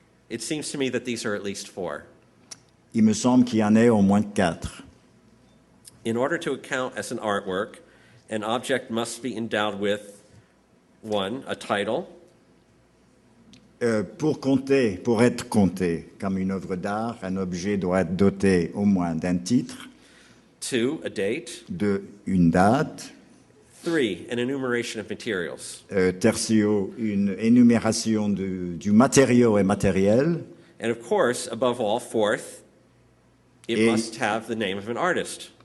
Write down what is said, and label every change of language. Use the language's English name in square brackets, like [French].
[English] It seems to me that these are at least 4. [French] Il me semble qu'il y en ait au moins 4. [English] In order to count as an artwork, an object must be endowed with 1, a title, [French] Pour être compté comme une œuvre d'art, un objet doit être doté au moins d'un titre, [English] 2, a date, [French] une date, [English] 3, an enumeration of materials, [French] tertio, une énumération du matériau et matériel, [English] and of course, above all, 4th, it [French] Et- [English] must have the name of an artist.